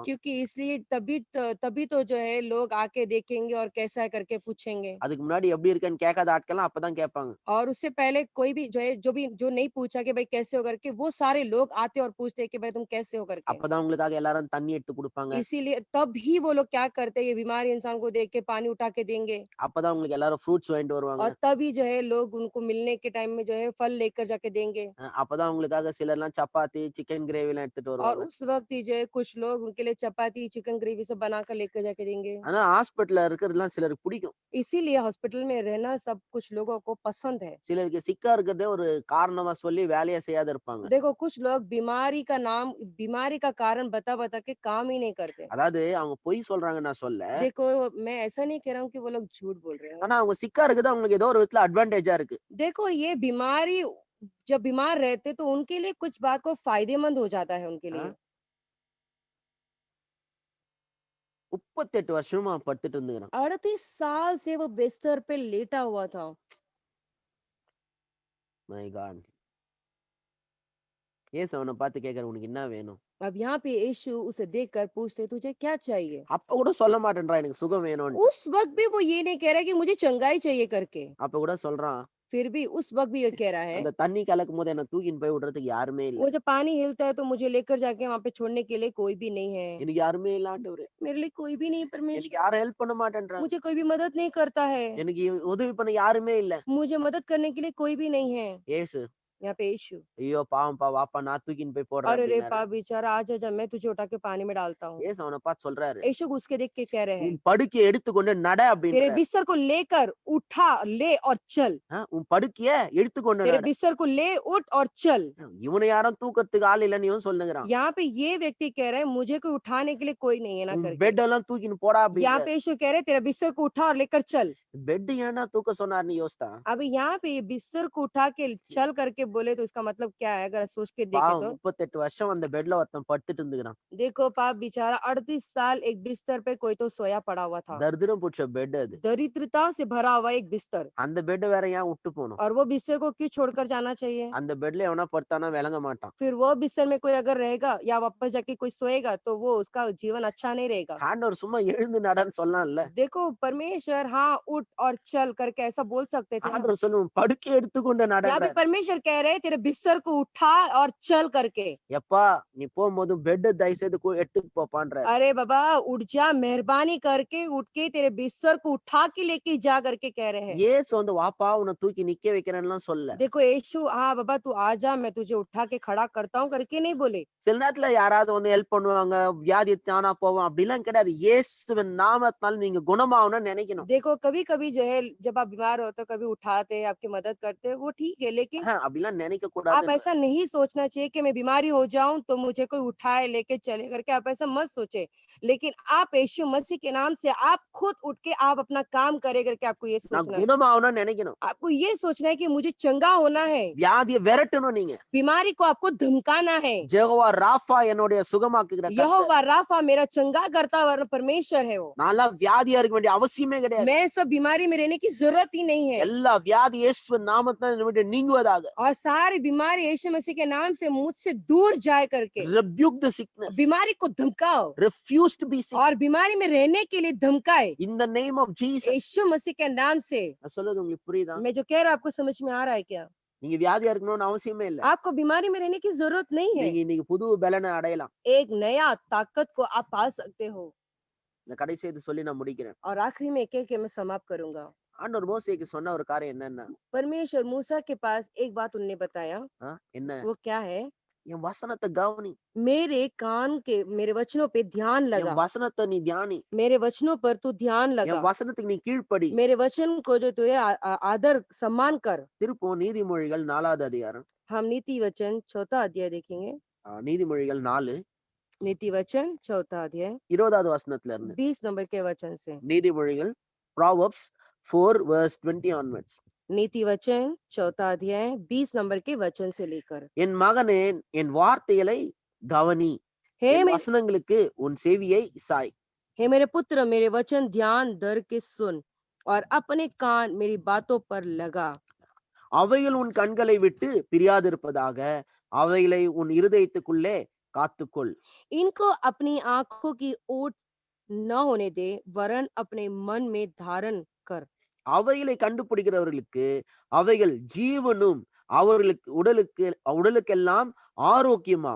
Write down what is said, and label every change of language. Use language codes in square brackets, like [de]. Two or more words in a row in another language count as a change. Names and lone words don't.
[hi] क्योंकि इसलिए तभी तो जो है लोग आके देखेंगे और कैसा है करके पूछेंगे। [ta] அதுக்கு முன்னாடி எப்படி இருக்கேன்னு கேட்காத ஆட்கள்லாம் அப்பதான் கேட்பாங்க. [hi] और उससे पहले कोई भी जो है जो नहीं पूछा कि भाई कैसे हो करके वो सारे लोग आते और पूछते हैं कि भाई तुम कैसे हो करके। [ta] அப்பதான் உங்களுக்காக எல்லாரும் தண்ணி எடுத்து குடுப்பாங்க. [hi] इसीलिए तब ही वो लोग क्या करते हैं ये बीमार इंसान को देख के पानी उठा के देंगे। [ta] அப்பதான் உங்களுக்கு எல்லாரும் ஃப்ரூட்ஸ் வாங்கிட்டு வருவாங்க. [hi] और तभी जो है लोग उनको मिलने के टाइम में जो है फल लेकर जाके देंगे। [ta] அப்பதான் உங்களுக்காக சிலர்லாம் சப்பாத்தி, [en] chicken gravy [ta] எடுத்துட்டு [hi] और [ta] வருவாங்க. [hi] उस वक्त ही जो है कुछ लोग उनके लिए चपाती [en] chicken gravy [hi] सब बनाकर लेकर जाके देंगे। [ta] ஆனா ஹாஸ்பிடல்ல இருக்கிறதுலாம் சிலருக்கு பிடிக்கும். [hi] इसीलिए हॉस्पिटल में रहना सब कुछ लोगों को पसंद है। [ta] சிலருக்கு சிக்கா இருக்கிறதே ஒரு காரணமா சொல்லி வேலையே செய்யாத இருப்பாங்க. [hi] देखो कुछ लोग बीमारी का कारण बता के काम ही नहीं करते। [ta] அதாவது அவங்க பொய் சொல்றாங்கன்னு நான் சொல்ல. [hi] देखो मैं ऐसा नहीं कह रहा हूँ कि वो लोग झूठ बोल रहे हैं। [ta] ஆனா அவங்க சிக்கா இருக்குது அவங்களுக்கு ஏதோ ஒரு விதத்துல அட்வான்டேஜா இருக்கு. [hi] देखो ये बीमारी जब बीमार रहते तो उनके लिए कुछ बात को फायदेमंद हो जाता है उनके हाँ? लिए। [ta] 38 வருஷமா படுத்துட்டு இருந்துக்கிறான். [hi] 38 साल से वो बिस्तर पे लेटा हुआ था। [en] My God! [ta] இயேசு அவன பார்த்து கேட்கிறார், "உனக்கு என்ன வேணும்?" [hi] अब यहाँ पे यीशु उसे देखकर पूछते, तुझे क्या चाहिए? [ta] அப்ப கூட சொல்ல மாட்டேன்றான், எனக்கு சுகம் வேணும்ன்ட்டு. [hi] उस वक़्त भी वो ये नहीं कह रहा है कि मुझे चंगाई चाहिए करके। [ta] அப்ப கூட சொல்றான், [hi] फिर भी उस वक़्त भी ये कह रहा है, [ta] அந்த தண்ணி கலக்கும்போது என்ன தூக்கின்னு போய் விடுறதுக்கு யாருமே இல்ல. [hi] वो जब पानी हिलता है तो मुझे लेकर जाके वहाँ पे छोड़ने के लिए कोई भी नहीं है। [ta] எனக்கு யாருமே இல்ல ஆண்டவரே. [hi] मेरे लिए कोई भी नहीं है [ta] எனக்கு [hi] परमेश्वर। [ta] யாரும் ஹெல்ப் பண்ண மாட்டேன்றாங்க. [hi] मुझे कोई भी मदद नहीं करता है। [ta] எனக்கு உதவி பண்ண யாருமே இல்ல. [hi] मुझे मदद करने के लिए कोई भी नहीं है। [ta] இயேசு, [hi] यहाँ पे यीशु, [ta] ஐயோ பாவம்ப்பா, வாப்பா நான் தூக்கின்னு போய் போடுறேன் [hi] अरे रे [ta] அப்படின்னாரு. [hi] पाप बेचारा, आजा मैं तुझे उठा के पानी में डालता हूँ। [ta] இயேசு அவனை பார்த்து சொல்றாரு, [hi] यीशु उसके देख के कह रहे हैं, [ta] உன் படுக்கையை எடுத்துக்கொண்டு நட [hi] तेरे [ta] அப்படின்றாரு. [hi] बिस्तर को लेकर उठा, ले और चल। [ta] உன் படுக்கைய எடுத்துக்கொண்டு [hi] तेरे [ta] நட. [hi] बिस्तर को ले, उठ और चल। [ta] இவனை யாரும் தூக்கறதுக்கு ஆள் இல்லைன்னு இவன் சொல்லுகிறான். [hi] यहाँ पे ये व्यक्ति कह रहे हैं, मुझे कोई उठाने के लिए कोई नहीं है ना [ta] உன் [hi] करके। [ta] பெட் எல்லாம் தூக்கின்னு போடா [hi] यहाँ [ta] அப்படின்றாரு. [hi] पे यीशु कह रहे हैं, तेरा बिस्तर को उठा और लेकर चल। [ta] பெட் ஏன்னா தூக்க சொன்னார்னு யோசித்தா, [hi] अब यहाँ पे ये बिस्तर को उठा के चल करके बोले तो इसका मतलब क्या है? अगर सोच के देखे [ta] பாவம் [hi] तो [ta] 38 வருஷம் அந்த பெட்ல ஒருத்தன் படுத்துட்டு இருந்துக்கிறான். [hi] देखो पाप बेचारा 38 साल एक बिस्तर पे कोई तो सोया पड़ा हुआ था। [ta] தரித்திரம் புடிச்ச பெட் அது. [hi] दरिद्रता से भरा हुआ एक बिस्तर, [ta] அந்த பெட் வேற ஏன் விட்டு போகணும்? [hi] और वो बिस्तर को क्यों छोड़कर जाना चाहिए? [ta] அந்த பெட்ல எவனா படுத்தானா விளங்க மாட்டான். [hi] फिर वो बिस्तर में कोई अगर रहेगा या वापस जाके कोई सोएगा तो वो उसका जीवन अच्छा नहीं रहेगा। [ta] ஆண்டவர் சும்மா எழுந்து நடன்னு சொல்லலாம்ல. [hi] देखो परमेश्वर हाँ उठ और चल करके ऐसा बोल सकते थे ना। [ta] ஆண்டவர் சொல்லும் படுக்கை எடுத்துக்கொண்டு [hi] यहाँ पे [ta] நடன்றார். [hi] परमेश्वर कह रहे हैं, तेरे बिस्तर को उठा और चल करके। [ta] எப்பா நீ போகும்போது பெட் தயவு செய்து எடுத்துட்டு போப்பான்றார். [hi] अरे बाबा उठ जा, मेहरबानी करके उठ के तेरे बिस्तर को उठा के लेके जा करके कह रहे हैं। [ta] இயேசு வந்து வாப்பா உன்னை தூக்கி நிக்க வைக்கிறேன்னுலாம் சொல்ல. [hi] देखो यीशु हाँ बाबा तू आ जा, मैं तुझे उठा के खड़ा करता हूँ करके नहीं बोले। [ta] சில நேரத்துல யாராவது வந்து ஹெல்ப் பண்ணுவாங்க, வியாதி தானா போவோம் அப்படிலாம் கிடையாது. இயேசுவின் நாமத்தால் நீங்க குணமாகணும்னு நினைக்கணும். [hi] देखो कभी कभी जो है जब आप बीमार होते हो कभी उठाते हैं, आपकी मदद करते हैं, वो ठीक है, लेकिन [ta] அப்படிலாம் நினைக்க [hi] आप [ta] கூடாது. [hi] ऐसा नहीं सोचना चाहिए कि मैं बीमारी हो जाऊं तो मुझे कोई उठाए लेके चले करके, आप ऐसा मत सोचे। लेकिन आप यीशु मसीह के नाम से आप खुद उठ के आप अपना काम करे करके आपको ये [ta] நான் [hi] सोचना है। [ta] குணமாகணும்னு நினைக்கணும். [hi] आपको ये सोचना है कि मुझे चंगा होना है, [ta] வியாதியை விரட்டணும் நீங்க. [hi] बीमारी को आपको धमकाना है। [ta] ஜெகோவா ராஃபா என்னுடைய சுகமாக்குகிற கர்த்தர். [hi] यहोवा राफा मेरा चंगा करता हुआ परमेश्वर है वो। [ta] நான்லாம் வியாதியா இருக்க வேண்டிய அவசியமே கிடையாது. [hi] मैं सब बीमारी में रहने की जरूरत ही नहीं है, [ta] எல்லா வியாதி இயேசுவின் நாமத்தால் என்னை விட்டு நீங்குவதாக. [hi] और सारी बीमारी यीशु मसीह के नाम से मुझसे दूर जाए करके। [en] rebuke the sickness, [hi] बीमारी को धमकाओ [en] refuse to be sick [hi] और बीमारी में रहने के लिए धमकाए [en] in the name of Jesus. [hi] यीशु मसीह के नाम से। [ta] நான் சொல்றது உங்களுக்கு புரியுதா? [hi] मैं जो कह रहा हूं आपको समझ में आ रहा है क्या? [ta] நீங்க வியாதியா இருக்கணும்னு அவசியமே இல்ல. [hi] आपको बीमारी में रहने की जरूरत नहीं है, [ta] நீங்க இன்னைக்கு புது பலனை அடையலாம். [hi] एक नया ताकत को आप पा सकते हो। [ta] இந்த கடைசி இது சொல்லி நான் முடிக்கிறேன். [hi] और आखिरी में एक मैं समाप्त करूंगा। [ta] ஆண்டவர் மோசேக்கு சொன்ன ஒரு காரியம் என்னன்னா, [hi] परमेश्वर मूसा के पास एक बात उनने बताया, [ta] என்ன? [hi] वो क्या है? [ta] என் வசனத்தை கவனி. [hi] मेरे कान के मेरे वचनों पे ध्यान [ta] என் [hi] लगा, [ta] வசனத்தை நீ தியானி. [hi] मेरे वचनों पर तू ध्यान [ta] என் [hi] लगा, [ta] வசனத்துக்கு நீ கீழ்ப்படி. [hi] मेरे वचन को जो तू आदर सम्मान कर। [ta] திருப்போம் நீதிமொழிகள் 4வது அதிகாரம். [hi] हम नीति वचन 4 अध्याय देखेंगे। [ta] நீதிமொழிகள் 4 [hi] नीति वचन 4 अध्याय [ta] 20வது வசனத்துல இருந்து. [hi] 20 नंबर के वचन से। [ta] நீதிமொழிகள் [en] Proverbs 4 verse 20 onwards. [hi] नीति वचन 4 अध्याय 20 नंबर के वचन से लेकर। [ta] என் மகனே என் வார்த்தைகளை கவனி, [hi] हे [ta] என் [hi] मेरे [ta] வசனங்களுக்கு உன் செவியை சாய். [hi] हे मेरे पुत्र मेरे वचन ध्यान धर के सुन और अपने कान मेरी बातों पर लगा। [ta] அவைகள் உன் கண்களை விட்டு பிரியாதிருப்பதாக, அவைகளை உன் இருதயத்துக்குள்ளே காத்துக்கொள். [hi] इनको अपनी आंखों की ओट न होने दे, वरन अपने मन में धारण कर। [ta] அவைகளை கண்டுபிடிக்கிறவர்களுக்கு அவைகள் ஜீவனும் அவர்களுக்கு உடலுக்கெல்லாம் ஆரோக்கியமாம்.